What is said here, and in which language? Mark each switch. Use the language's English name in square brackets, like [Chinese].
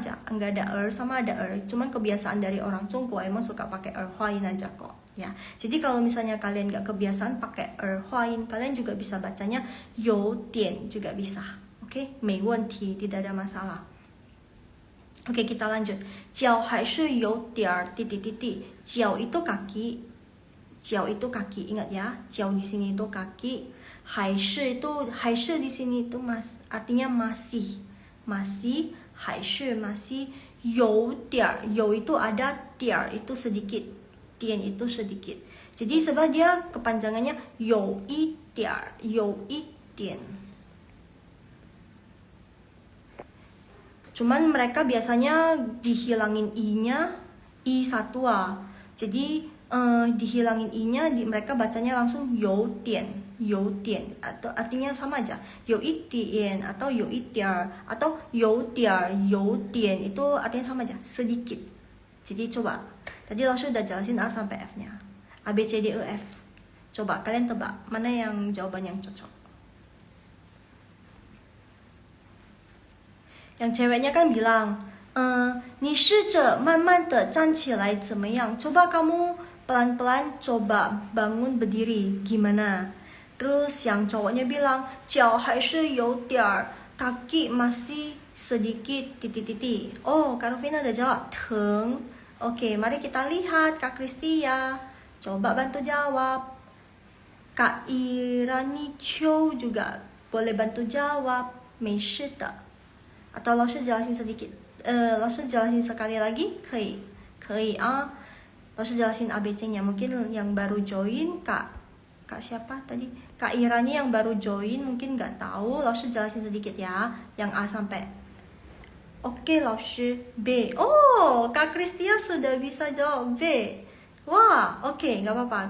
[Indonesian] Enggak ada sama ada Cuman kebiasaan dari orang Zhongguo emang suka pakai hua yin aja kok. ya. Jadi kalau misalnya kalian gak kebiasaan pakai huayin, kalian juga bisa bacanya you dian juga bisa. Oke, [Chinese] 没问题, [Indonesian] tidak ada masalah. Oke, kita lanjut. [Chinese] 脚还是有点titik titik. [Indonesian] 脚 itu kaki. 脚 itu kaki, ingat ya. 脚 di sini itu kaki. 还是 itu 还是 di sini itu artinya masih. Masih, 还是 masih. 有点 有 itu ada, 点 itu sedikit, 点 itu sedikit. Jadi sebab dia kepanjangannya 有一点，有一点。 Cuman mereka biasanya dihilangin i-nya, i satu a. Jadi dihilangin i-nya, mereka bacanya langsung 有点，有点 atau artinya sama aja. 有一点 atau 有一点 atau 有点，有点 itu artinya sama aja, sedikit. Jadi coba, tadi langsung udah jelasin A sampai F-nya. A, B, C, D, E, F. Coba kalian tebak mana yang jawaban yang cocok. Yang ceweknya kan bilang, [Chinese] 你试着慢慢的站起来怎么样? [Indonesian] Coba kamu pelan-pelan coba bangun berdiri, gimana? Terus yang cowoknya bilang, [Chinese] 脚还是有点儿, [Indonesian] kaki masih sedikit titik-titik. Oh, Kak Rufina udah jawab, 疼.Oke, mari kita lihat Kak Kristia. Coba bantu jawab. Kak Irani Chow juga boleh bantu jawab. [Chinese] 没事的. [Indonesian] Atau 老师 jelasin sedikit. 老师 jelasin sekali lagi, [Chinese] 可以，可以啊。 [Indonesian] 老师 jelasin ABC-nya. Mungkin yang baru join Kak siapa tadi? Kak Irani yang baru join mungkin nggak tahu. 老师 jelasin sedikit ya. Yang A sampai. Oke, 老师 B. Oh, Kak Kristia sudah bisa jawab B. Wah, oke, nggak apa-apa.